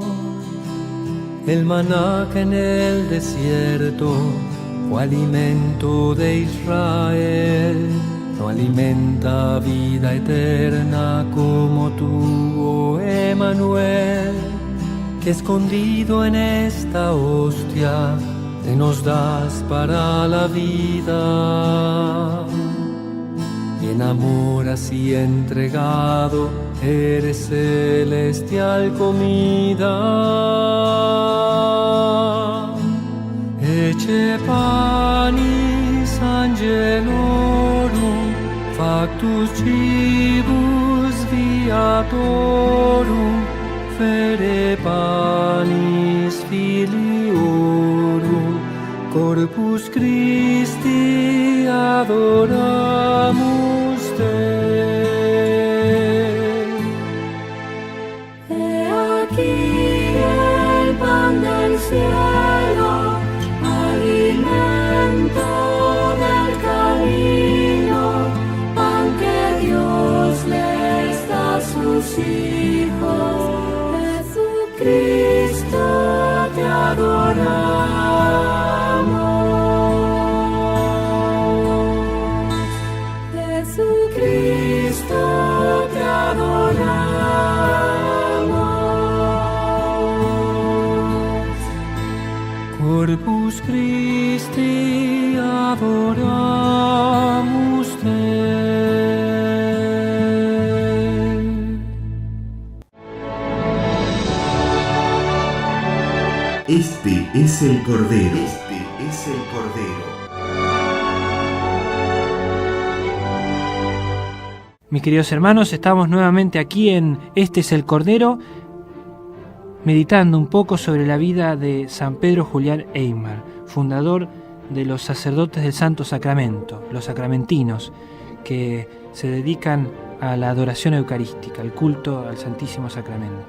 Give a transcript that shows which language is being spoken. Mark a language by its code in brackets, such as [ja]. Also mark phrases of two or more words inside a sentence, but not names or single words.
[es] El maná que en el desierto fue alimento de Israel, no alimenta vida eterna como tú, oh Emmanuel, que escondido en esta hostia te nos das para la vida. Y en amor así entregado eres celestial comida. [la] Ecce panis angelorum, factus cibus viatorum, fere panis filiorum, corpus Christi adoramus te. [es] He aquí el pan del cielo, alimento del camino, pan que Dios les da a sus hijos. Jesucristo, te adoramos. Jesucristo, te adoramos. [la] Corpus Christi adoramus te. [es] Este es el Cordero. Este es el Cordero. Mis queridos hermanos, estamos nuevamente aquí en Este es el Cordero, meditando un poco sobre la vida de San Pedro Julián Eymar, fundador de los sacerdotes del Santo Sacramento, los sacramentinos, que se dedican a la adoración eucarística, al culto al Santísimo Sacramento.